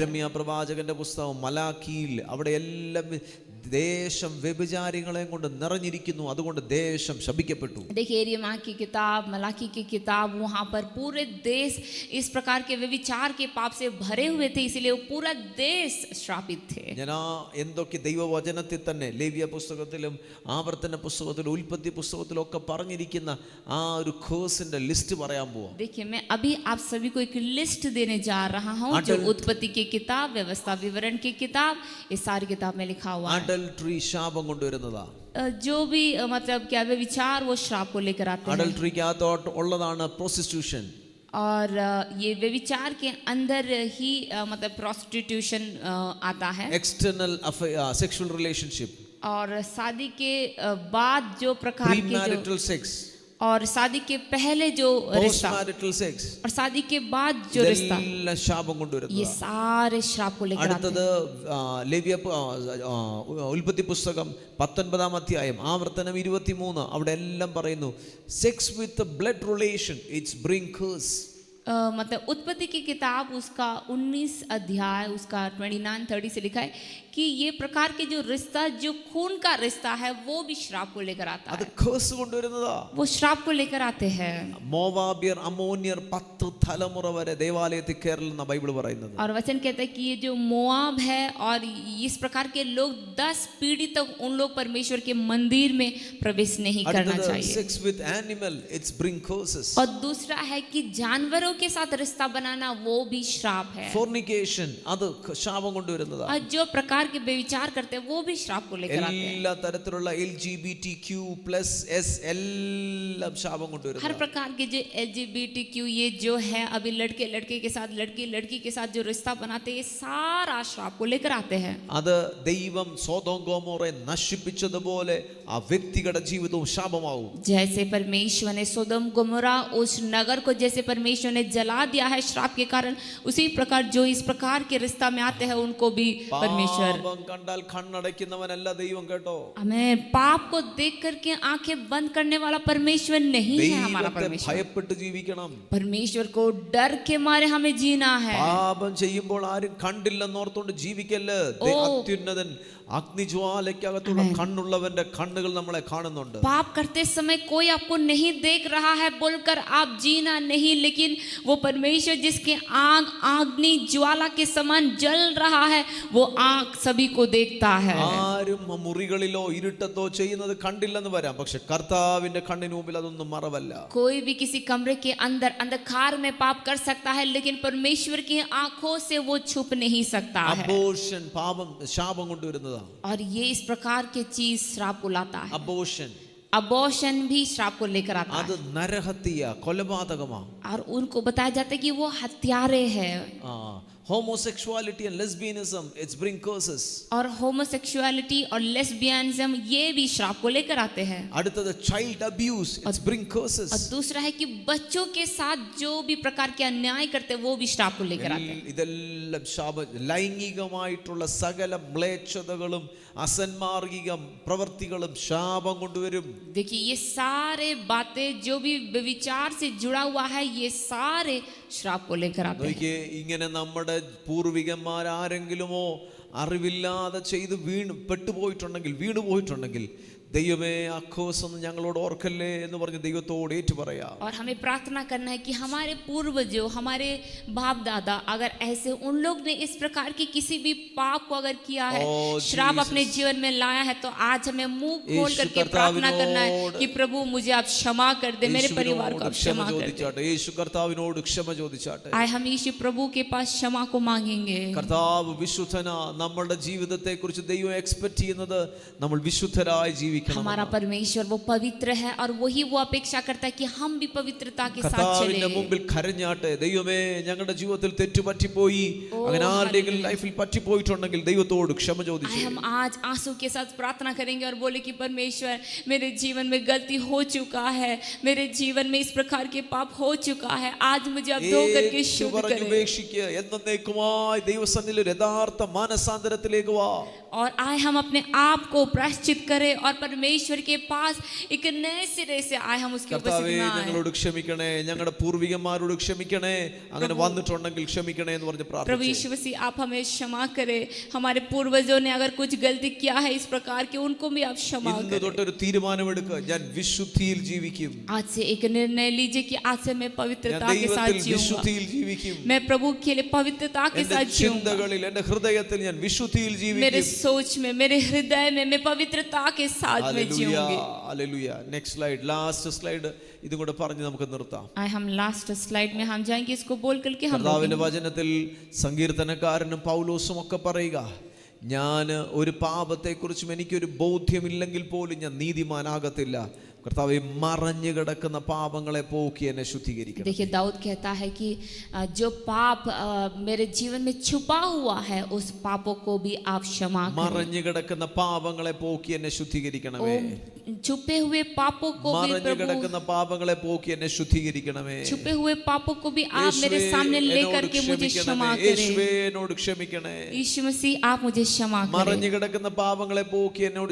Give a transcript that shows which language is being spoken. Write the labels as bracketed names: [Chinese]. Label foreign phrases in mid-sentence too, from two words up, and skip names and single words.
[Malayalam] യെരമ്യാ പ്രവാചകന്റെ പുസ്തകം മലാക്കിയിൽ അവിടെ എല്ലാം ദേശം വ്യഭിചാരികളെ കൊണ്ട് നിറഞ്ഞിരിക്കുന്നു, അതുകൊണ്ട് ദേശം ശപിക്കപ്പെട്ടു. [Hindi] देखिए यिर्मयाह की किताब, मलाकी की किताब, वहाँ पर पूरे देश इस प्रकार के व्यभिचार के पाप से भरे हुए थे, इसलिए वो पूरा देश श्रापित थे. [Malayalam] ഞാൻ എന്തൊക്കെ ദൈവവചനത്തിൽ തന്നെ ലേവ്യ പുസ്തകത്തിലും ആവർത്തന പുസ്തകത്തിലും ഉൽപ്പത്തി പുസ്തകത്തിലും ഒക്കെ പറഞ്ഞിരിക്കുന്ന ആ ഒരു കേഴ്സിന്റെ ലിസ്റ്റ് പറയാൻ പോവാം. [Hindi] देखिए मैं अभी आप सभी को एक लिस्ट देने जा रहा हूँ जो उत्पत्ति की किताब, व्यवस्था विवरण की किताब, इस सारी किताब में लिखा हुआ है. [Malayalam] അഡൽട്ടറി ശാപം കൊണ്ടുവരുന്നതാ. [Hindi] जो भी मतलब क्या व्यभिचार वो श्राप को लेकर आते हैं. [Malayalam] അഡൽട്ടറിക്കകത്തോട്ട് ഉള്ളതാണ് പ്രോസ്റ്റിറ്റ്യൂഷൻ. [Hindi] और ये व्यभिचार के अंदर ही मतलब प्रोस्टिट्यूशन आता है. [English] external sexual relationship [Hindi] और शादी के बाद जो प्रकार के प्रीमैरिटल जो, सेक्स और शादी के पहले जो रिश्ता [English] postmarital sex [Hindi] और शादी के बाद जो रिश्ता, [Malayalam] ഇതെല്ലാം ശാപം [Hindi] ये [Malayalam] കൊണ്ടുവരുന്നതാ. [Hindi] सारे श्राप को लेकर आते [Malayalam] അടുത്തത് [Hindi] हैं. [Malayalam] ലേവ്യ ഉൽപ്പത്തി പുസ്തകം 19 അധ്യായം ആവർത്തനം 23 അവിടെ എല്ലാം പറയുന്നു [English] sex with blood relation it's bring curse. [Hindi] मतलब उत्पत्ति की किताब उसका 19 अध्याय उसका 29-30 से लिखा है कि ये प्रकार के जो रिश्ता, जो खून का रिश्ता है वो भी श्राप को लेकर आता [Malayalam] അത് [Hindi] है. [Malayalam] കേഴ്സ് കൊണ്ടുവരുന്നതാ. [Hindi] वो श्राप को लेकर आते हैं. [Malayalam] മോവാബ്യർ അമ്മോന്യർ 10 തലമുറ വരെ ദേവാലയത്തിൽ കയറില്ലെന്ന ബൈബിൾ പറയുന്നത്. [Hindi] और वचन कहता है कि ये जो मोआब है और इस प्रकार के लोग 10 पीढ़ी तक उन लोग परमेश्वर के मंदिर में प्रवेश नहीं करना चाहिए. [English] sex with animal it's bring curses. [Hindi] और दूसरा है कि जानवरों के साथ रिश्ता बनाना वो भी श्राप है. [Malayalam] ഫോർണിക്കേഷൻ അത് ശാപം കൊണ്ടുവരുന്നതാ. [Hindi] और जो प्रकार के व्यभिचार करते हैं वो भी श्राप को लेकर आते हैं. [Malayalam] എല്ലാ തരത്തിലുള്ള LGBTQ+S എല്ലാം ശാപം [Hindi] हर [Malayalam] കൊണ്ടുവരുന്നതാ. [Hindi] प्रकार के जो LGBTQ ये जो है अभी लड़के लड़के के साथ, लड़की लड़की के साथ जो रिश्ता बनाते हैं, ये सारा श्राप को लेकर आते हैं. [Malayalam] അത് ദൈവം സോദോം ഗോമോറെ നശിപ്പിച്ചതുപോലെ ആ വ്യക്തിയുടെ ജീവിതവും ശാപമാവും. [Hindi] जैसे परमेश्वर ने सोदोम गोमोरा उस नगर को जैसे परमेश्वर ने जला दिया है श्राप के कारण, उसी प्रकार जो इस प्रकार के रिश्ता में आते हैं उनको भी परमेश्वर। [Malayalam] പാപം കണ്ടാൽ കണ്ണടയ്ക്കുന്നവനല്ല ദൈവം കേട്ടോ. [Hindi] हमें पाप को देख करके आंखें बंद करने वाला परमेश्वर नहीं है हमारा [Malayalam] ദൈവത്തെ [Hindi] परमेश्वर। [Malayalam] ഭയപ്പെട്ട് ജീവിക്കണം. [Hindi] परमेश्वर को डर के मारे हमें जीना है। [Malayalam] പാപം ചെയ്യുമ്പോൾ ആരും കണ്ടില്ലെന്നോർത്തുകൊണ്ട് ജീവിക്കല്ല്. അത്യുന്നതൻ അഗ്നിജ്വാലയ്ക്കകത്തുള്ള കണ്ണുള്ളവന്റെ കണ്ണുകൾ നമ്മളെ കാണുന്നുണ്ട്. [Hindi] पाप करते समय कोई आपको नहीं देख रहा है बोलकर आप जीना नहीं, लेकिन वो परमेश्वर जिसके आग अग्नि ज्वाला के समान जल रहा है, वो आग सभी को देखता है। [Malayalam] ആരും മുറികളിലോ ഇരുട്ടത്തോ ചെയ്യുന്നത് കണ്ടില്ലെന്ന് വരാം, പക്ഷെ കർത്താവിന്റെ കണ്ണിന് മുമ്പിൽ അതൊന്നും മറവല്ല. [Hindi] कोई भी किसी कमरे के अंदर अंधकार में पाप कर सकता है, लेकिन परमेश्वर की आंखों से वो छुप नहीं सकता है। [Malayalam] അബോർഷൻ പാപം ശാപം കൊണ്ടുവരുന്നതാണ്. [Hindi] और ये इस प्रकार के चीज श्राप को लाता है। [Malayalam] അബോർഷൻ [Hindi] अबॉर्शन भी श्राप को लेकर आता [Malayalam] അത് [Hindi] है [Malayalam] നരഹത്യ കൊലപാതകമാണ്. [Hindi] और उनको बताया जाता है कि वो हत्यारे हैं। [English] homosexuality and lesbianism, it's bring curses. [Hindi] और होमोसेक्सुअलिटी और लेस्बियनिज्म ये भी श्राप को लेकर आते हैं। [English] അടുത്തത് child abuse, it's bring curses. [Hindi] और दूसरा है कि बच्चों के साथ जो भी प्रकार के अन्याय करते हैं वो भी श्राप को लेकर आते हैं। [Malayalam] ഇതെല്ലാം ശാപം. ലൈംഗികമായിട്ടുള്ള സകല മ്ലേച്ഛതകളും അസന്മാർഗിക പ്രവൃത്തികളും ശാപം കൊണ്ടുവരും. [Hindi] देखिए ये सारे बातें जो भी विचार से जुड़ा हुआ है ये सारे श्राप को लेकर आते हैं। [Malayalam] നോക്കിയേ, ഇങ്ങനെ നമ്മുടെ പൂർവികന്മാർ ആരെങ്കിലുമോ അറിവില്ലാതെ ചെയ്ത് വീണു പോയിട്ടുണ്ടെങ്കിൽ ദൈവമേ അക്കോസം ഞങ്ങളോട് ഓർക്കല്ലേ എന്ന് പറഞ്ഞ് ദൈവത്തോട് ഏറ്റുപറയാം. [Hindi] और हमें प्रार्थना करना है कि हमारे पूर्वजों, हमारे बाप दादा, अगर ऐसे उन लोग ने इस प्रकार की किसी भी पाप को अगर किया है, श्राप अपने जीवन में लाया है, तो आज हमें मुंह खोल करके प्रार्थना करना है कि प्रभु मुझे आप क्षमा कर दे, मेरे परिवार को आप क्षमा कर दे। [Malayalam] യേശു കർത്താവിനോട് ക്ഷമ ചോദിച്ചാട്ടെ. [Hindi] आए हम यीशु प्रभु के पास क्षमा को मांगेंगे। [Malayalam] കർത്താവ് വിശുദ്ധനാ. നമ്മുടെ ജീവിതത്തെ കുറിച്ച് ദൈവം എക്സ്പെക്ട് ചെയ്യുന്നത് നമ്മൾ വിശുദ്ധരായി ജീവിക്കണം. [Hindi] हमारा परमेश्वर वो पवित्र है और वही वो अपेक्षा करता है कि हम भी पवित्रता के साथ चलें। [Malayalam] കർത്താവിന്റെ മുമ്പിൽ കരഞ്ഞാട്ടെ. ദൈവമേ ഞങ്ങളുടെ ജീവിതത്തിൽ തെറ്റുപറ്റിപ്പോയി, അങ്ങനെ ആരുടെയെങ്കിലും ലൈഫിൽ പറ്റിപ്പോയിട്ടുണ്ടെങ്കിൽ ദൈവത്തോട് ക്ഷമ ചോദിച്ചു. [Hindi] हम आज आंसू के साथ प्रार्थना करेंगे और बोले कि परमेश्वर मेरे जीवन में गलती हो चुका है, मेरे जीवन में इस प्रकार के पाप हो चुका है, आज मुझे आप धो करके शुद्ध करें। [Malayalam] ഉപേക്ഷിക്കുക. എന്നേക്കുമായി ദൈവസന്നിധിയിൽ ഒരു യഥാർത്ഥ മാനസാന്തരത്തിലേക്ക് വാ. [Hindi] और आए हम अपने आप को प्रायश्चित करें और परमेश्वर के पास एक नए सिरे से आए हम उसकी उपस्थिति [Malayalam] കർത്താവേ [Hindi] में आए। [Malayalam] ഞങ്ങളോട് ക്ഷമിക്കണേ, ഞങ്ങളുടെ പൂർവികന്മാരോട് ക്ഷമിക്കണേ, അങ്ങനെ വന്നിട്ടുണ്ടെങ്കിൽ ക്ഷമിക്കണേ എന്ന് പറഞ്ഞ് [Hindi] प्रभु [Malayalam] പ്രാർത്ഥിച്ചു. [Hindi] यीशु मसीह आप हमें क्षमा करें, हमारे पूर्वजों ने अगर कुछ गलती किया है इस प्रकार के उनको भी आप क्षमा [Malayalam] ഇന്ന് [Hindi] करें। [Malayalam] തൊട്ടൊരു തീരുമാനമെടുക്കുക, ഞാൻ വിശുദ്ധിയിൽ ജീവിക്കും. [Hindi] आज से एक निर्णय लीजिए कि आज से मैं [Malayalam] ഞാൻ [Hindi] पवित्रता के साथ [Malayalam] ദൈവത്തിൽ [Hindi] जीऊंगा, [Malayalam] വിശുദ്ധിയിൽ ജീവിക്കും. [Hindi] मैं प्रभु के लिए पवित्रता के [Malayalam] എന്റെ [Hindi] साथ जीऊंगा। [Malayalam] ചിന്തകളിൽ, എന്റെ ഹൃദയത്തിൽ ഞാൻ വിശുദ്ധിയിൽ [Hindi] मेरे [Malayalam] ജീവിക്കും. [Hindi] सोच में, मेरे हृदय में मैं पवित्रता के साथ में जीऊंगी। [Malayalam] ഹല്ലേലൂയ. [English] next slide, last slide. [Malayalam] ഇതും കൂടെ പറഞ്ഞ് നമുക്ക് നിർത്താം. [Hindi] आए हम [English] last slide [Hindi] में हम जाएंगे, इसको बोल करके हम [Malayalam] കർത്താവിന്റെ വചനത്തിൽ സങ്കീർത്തനക്കാരനും പൗലോസും ഒക്കെ പറയുക, ഞാൻ ഒരു പാപത്തെക്കുറിച്ചും എനിക്കൊരു ബോധ്യമില്ലെങ്കിൽ പോലും ഞാൻ നീതിമാനാകത്തില്ല. കർത്താവേ മറഞ്ഞു കിടക്കുന്ന പാപങ്ങളെ പോക്കി എന്നെ ശുദ്ധീകരിക്കണം. [Hindi] देखिए दाऊद कहता है कि जो पाप मेरे जीवन में छुपा हुआ है उस पापों को भी आप क्षमा करें। [Malayalam] മറഞ്ഞു കിടക്കുന്ന പാപങ്ങളെ പോക്കി എന്നെ ശുദ്ധീകരിക്കണമേ. [Hindi] छुपे हुए पापों को भी [Malayalam] മറഞ്ഞു [Hindi] प्रभु, [Malayalam] കിടക്കുന്ന പാപങ്ങളെ പോക്കി എന്നെ ശുദ്ധീകരിക്കണമേ. [Hindi] छुपे हुए पापों को भी आप मेरे सामने लेकर के मुझे क्षमा [Malayalam] യേശുവേ [Hindi] करें। [Malayalam] എന്നോട് ക്ഷമിക്കണേ. [Hindi] यीशु मसीह आप मुझे क्षमा करें। [Malayalam] മറഞ്ഞു കിടക്കുന്ന പാപങ്ങളെ പോക്കി എന്നോട്